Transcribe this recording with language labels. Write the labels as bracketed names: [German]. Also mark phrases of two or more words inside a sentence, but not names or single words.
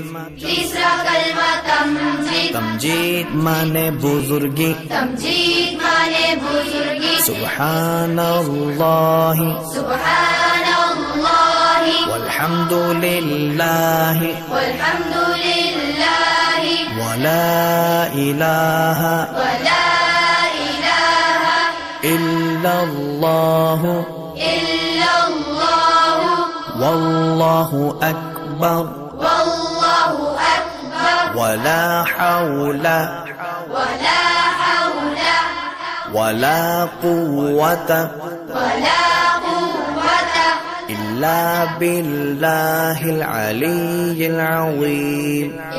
[Hindi] तीसरा कलमा तमजीद। तमजीद माने बुजुर्गी। तमजीद माने बुजुर्गी। [Arabic] सुब्हानल्लाहि सुब्हानल्लाहि वल्हम्दुलिल्लाहि वल्हम्दुलिल्लाहि ولا إله إلا الله والله أكبر ولا حول ولا قوة إلا بالله العلي العظيم.